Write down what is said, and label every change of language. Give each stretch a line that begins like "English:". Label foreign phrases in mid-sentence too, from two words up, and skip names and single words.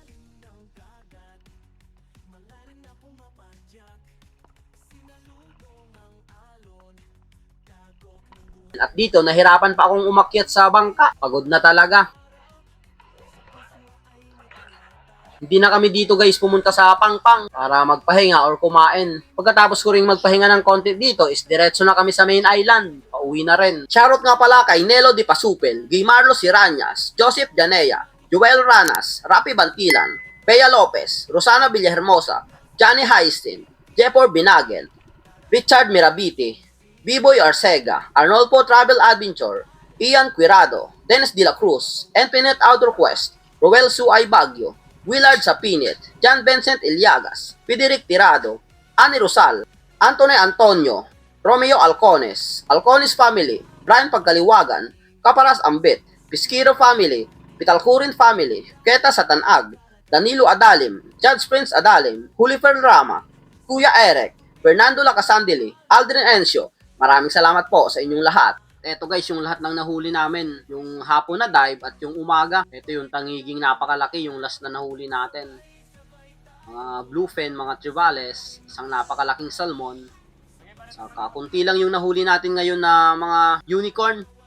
Filipino: At dito, nahirapan pa akong umakyat sa bangka. Pagod na talaga. Hindi na kami dito guys pumunta sa Pangpang para magpahinga or kumain. Pagkatapos ko ring magpahinga ng konti dito is diretso na kami sa
English: main island.
Filipino: Pauwi na rin. Shoutout nga pala kay Nelo Di Pasupel, Guimarlo Siranyas, Joseph Janea, Joel Ranas, Rapi Bantilan, Bea Lopez, Rosana Villahermosa, Johnny Heistin, Jepor Binagel, Richard Mirabiti, B-Boy Arcega, Arnolfo Travel Adventure, Ian Quirado, Dennis De La Cruz, Infinite Outdoor Quest, Roel Suay Baguio, Willard Sapinit, John Vincent Iliagas, Fideric Tirado, Ani Rosal, Anthony Antonio, Romeo Alcones, Alcones Family, Brian Pagkaliwagan, Kaparas Ambit, Pisquiro Family, Pitalcurin Family, Keta Satanag, Danilo Adalim, Judge Prince Adalim, Julifer Rama, Kuya Eric, Fernando Lacasandili, Aldrin Encio. Maraming salamat po sa inyong lahat. Ito guys, yung lahat ng nahuli namin, yung hapon na dive at yung umaga. Ito yung tangiging napakalaki, yung last na nahuli natin. Mga bluefin, mga trevales, isang napakalaking salmon. Saka kunti lang yung nahuli natin ngayon na mga unicorn.